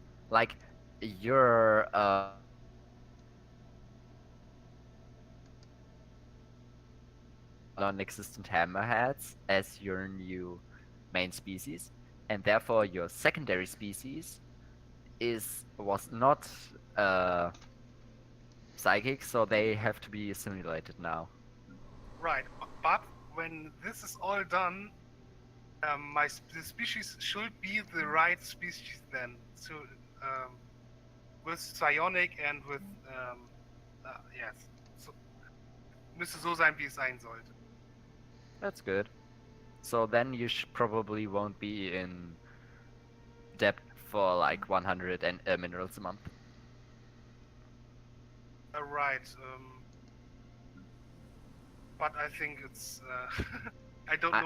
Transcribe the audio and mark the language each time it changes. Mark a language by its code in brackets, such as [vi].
[en] Like, your non-existent hammerheads as your new main species, and therefore your secondary species was not psychic, so they have to be assimilated now. Right, but when this is all done, the species should be the right species then. So with Psionic and with yes, [de] so müsste so sein, wie es sein sollte. [en] That's good. So then you probably won't be in debt for like 100 minerals a month. Right, but I think it's I don't know